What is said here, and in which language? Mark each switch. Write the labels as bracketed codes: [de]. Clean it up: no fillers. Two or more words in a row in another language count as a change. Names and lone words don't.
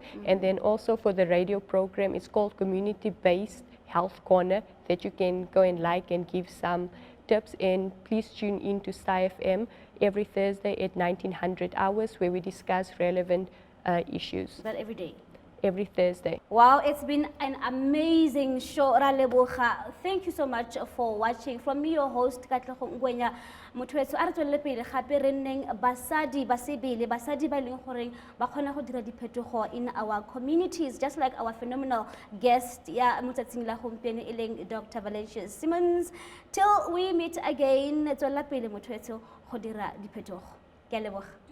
[en] And then also for the radio program, it's called Community-Based Health Corner, that you can go and like and give some tips. And please tune in to Star FM every Thursday at 1900 hours, where we discuss relevant issues. Is that every day? Every Thursday. Wow, it's been an amazing show. Thank you so much for watching. From me, your host, [tn] Katlego Ngwenya. Motho a re tswelele pele gape re nneng basadi ba sebele, basadi ba leng goreng ba kgona go dira diphetogo [en] in our communities, just like our phenomenal guest [tn] ya motsatsing la gompieno e leng Dr. [en] Valencia Simmons. Till we meet again, [tn] tswela pele motho go dira diphetogo. Ke a leboga.